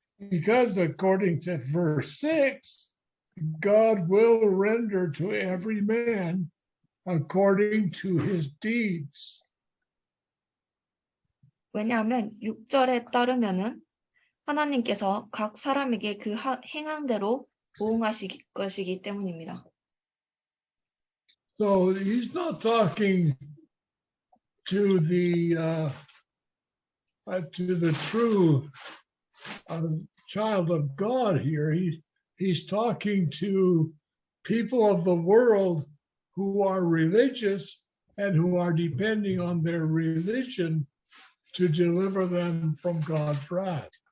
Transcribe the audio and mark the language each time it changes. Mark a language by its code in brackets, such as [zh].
[en] Because according to verse 6, God will render to every man according to his deeds. [ko] 왜냐하면 6절에 따르면은 하나님께서 각 사람에게 그 행한 대로 보응하실 것이기 때문입니다. [en] So he's not talking to the true child of God here. He's talking to people of the world who are religious and who are depending on their religion to deliver them from God's wrath.